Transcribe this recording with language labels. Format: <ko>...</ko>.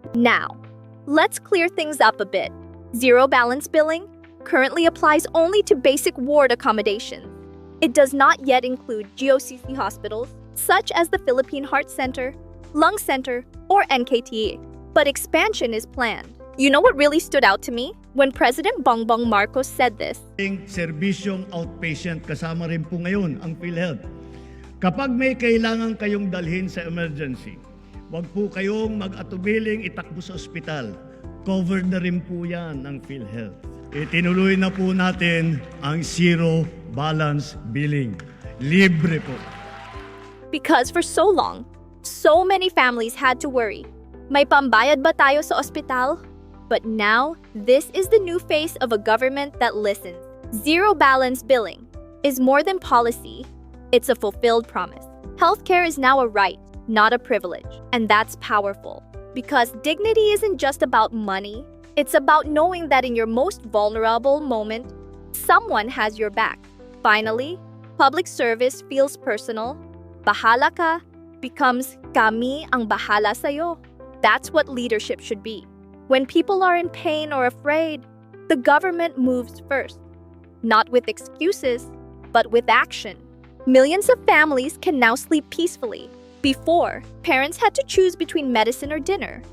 <en>Now, let's clear things up a bit. Zero balance billing currently applies only to basic ward accommodations. It does not yet include GOCC hospitals, such as the Philippine Heart Center, Lung Center, or NKTA. But expansion is planned. You know what really stood out to me? When President Bongbong Marcos said this.</en> <tl>Serbisyong outpatient, kasama rin po ngayon ang PhilHealth. Kapag may kailangan kayong dalhin sa emergency, wag po kayong mag-atubiling itakbo sa ospital. Covered na rin po yan ng PhilHealth. Itinuloy na po natin ang zero balance billing. Libre po.</tl> <en>Because for so long, so many families had to worry.</en> <tl>May pambayad ba tayo sa ospital?</tl> <en>But now, this is the new face of a government that listens. Zero balance billing is more than policy. It's a fulfilled promise. Healthcare is now a right, not a privilege. And that's powerful. Because dignity isn't just about money. It's about knowing that in your most vulnerable moment, someone has your back. Finally, public service feels personal.</en> <tl>Bahala ka becomes kami ang bahala sa'yo.</tl> <en>That's what leadership should be. When people are in pain or afraid, the government moves first. Not with excuses, but with action. Millions of families can now sleep peacefully. Before, parents had to choose between medicine or dinner.</en>